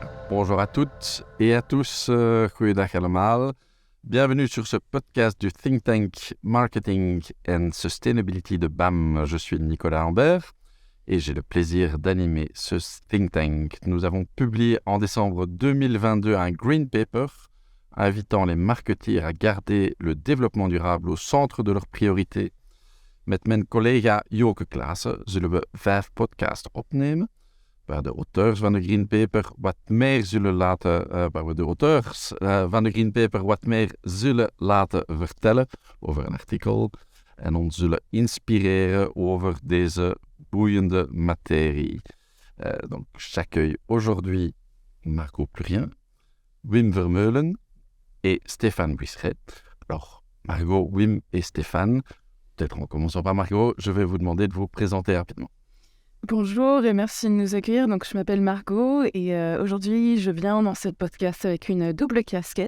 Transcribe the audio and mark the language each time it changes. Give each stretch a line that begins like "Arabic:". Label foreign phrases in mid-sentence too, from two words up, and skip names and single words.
French: Bonjour à toutes et à tous,
Dutch: goeiedag allemaal.
French: Bienvenue sur ce podcast du Think Tank Marketing and Sustainability de BAM. Je suis Nicolas Ambert et j'ai le plaisir d'animer ce Think Tank. Nous avons publié en décembre 2022 un
English: Green Paper
French: invitant les marketeers à garder le développement durable au centre de leurs priorités.
Dutch: Met mijn collega Joke Klaassen zullen we 5 podcasts opnemen, waar de auteurs van de
English: Green Paper
Dutch: wat meer zullen laten vertellen over een artikel en ons zullen inspireren over deze boeiende materie.
French: Donc, j'accueille aujourd'hui Margot Plurien, Wim Vermeulen et Stéphane Buisseret. Alors, Margot, Wim et Stéphane, peut-être en commençant par Margot, je vais vous demander de vous présenter rapidement. Bonjour et merci de nous accueillir. Donc, je m'appelle Margot et aujourd'hui, je viens dans cette podcast avec une double casquette.